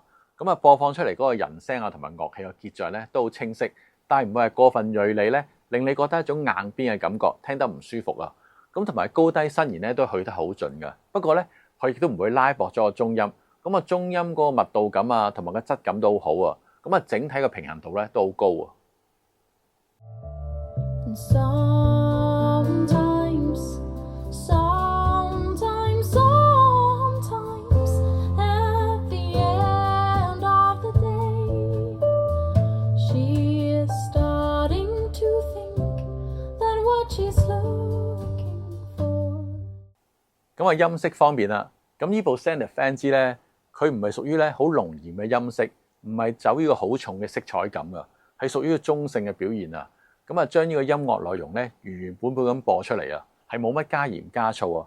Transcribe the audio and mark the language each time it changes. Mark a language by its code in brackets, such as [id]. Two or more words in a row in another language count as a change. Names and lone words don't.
[yue] 咁啊播放出嚟嗰個人聲啊同埋樂器嘅結像咧都好清晰，但係唔會係過分銳利咧，令你覺得一種硬邊嘅感覺，聽得唔舒服啊！咁同埋高低伸延咧都去得好盡噶，不過咧佢亦都唔會拉薄咗個中音，咁啊中音嗰個密度感啊同埋個質感都好好啊！咁啊整體嘅平衡度咧都好高啊！ [en] Sometimes, at the end of the day, she is starting to think that what she's looking for. [yue] 咁啊音色方面啦，咁呢部 Zenith NG 咧，佢唔係屬於咧好濃嚴嘅音色，唔係走呢個好重嘅色彩感噶，係屬於個中性嘅表現啊。咁啊，將呢個音樂內容咧原原本本咁播出嚟啊，係冇乜加鹽加醋啊。